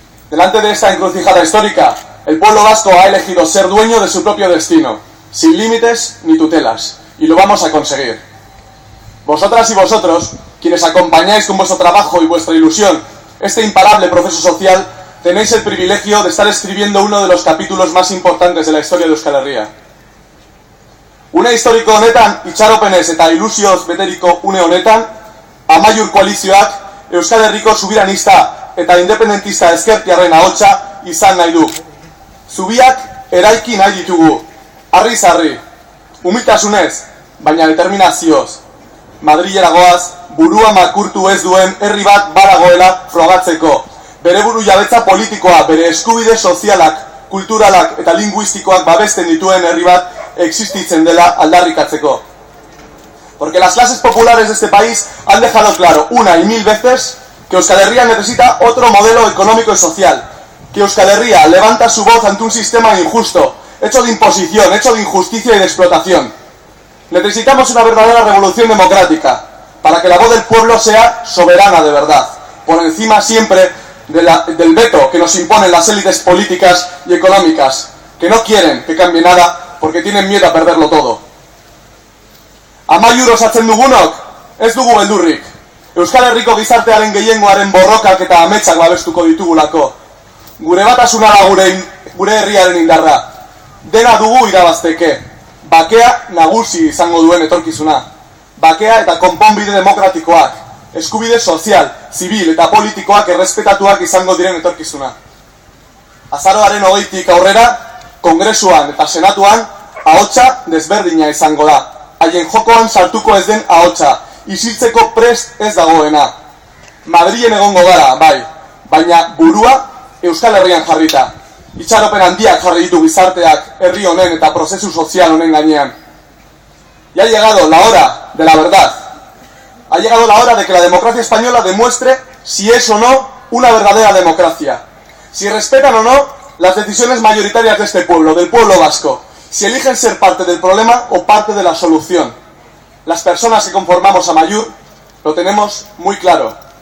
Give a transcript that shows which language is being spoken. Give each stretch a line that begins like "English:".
Spanish: Delante de esta encrucijada histórica, el pueblo vasco ha elegido ser dueño de su propio destino, sin límites ni tutelas, y lo vamos a conseguir. Vosotras y vosotros, quienes acompañáis con vuestro trabajo y vuestra ilusión este imparable proceso social, tenéis el privilegio de estar escribiendo uno de los capítulos más importantes de la historia de Euskal Herria.
Basque: Une historiko honetan itxaropenez eta ilusioz beteriko une honetan, Amaiur koalizioak Euskal Herriko subiranista eta independentista ezkertiarren ahotsa izan nahi du. Zubiak eraiki nahi ditugu, harri-zarri, umiltasunez, baina determinazioz. Madrilera goaz, burua makurtu ez duen herri bat badagoela frogatzeko. Bere buru jabetza politikoa, bere eskubide sozialak, kulturalak eta linguistikoak babesten dituen herri bat existitzen dela aldarrikatzeko.
Spanish: Porque las clases populares de este país han dejado claro una y mil veces que Euskal Herria necesita otro modelo económico y social, que Euskal Herria levanta su voz ante un sistema injusto, hecho de imposición, hecho de injusticia y de explotación. Necesitamos una verdadera revolución democrática, para que la voz del pueblo sea soberana de verdad, por encima siempre del veto que nos imponen las élites políticas y económicas, que no quieren que cambie nada porque tienen miedo a perderlo todo.
Basque: Amaiur osatzen dugunok, ez dugu beldurrik. Euskal Herriko gizartearen gehiengoaren borrokak eta ametsak babestuko ditugulako. Gure batasuna da gure herriaren indarra. Dena dugu irabazteke. Bakea nagusi izango duen etorkizuna. Bakea eta konponbide demokratikoak, eskubide sozial, zibil eta politikoak errespetatuak izango diren etorkizuna. Azaroaren 20tik aurrera, Kongresuan eta Senatuan, ahotsa desberdina izango da. Haien jokoan sartuko ez den ahotsa, isiltzeko prest ez dagoena. Madrilen egongo gara, bai, baina burua Euskal Herrian jarrita. Itxaropen handiak jarri ditu gizarteak herri honen eta prozesu sozial honen gainean.
Spanish: Y ha llegado la hora de la verdad. Ha llegado la hora de que la democracia española demuestre si es o no una verdadera democracia. Si respetan o no las decisiones mayoritarias de este pueblo, del pueblo vasco. Si eligen ser parte del problema o parte de la solución. Las personas que conformamos Amaiur lo tenemos muy claro.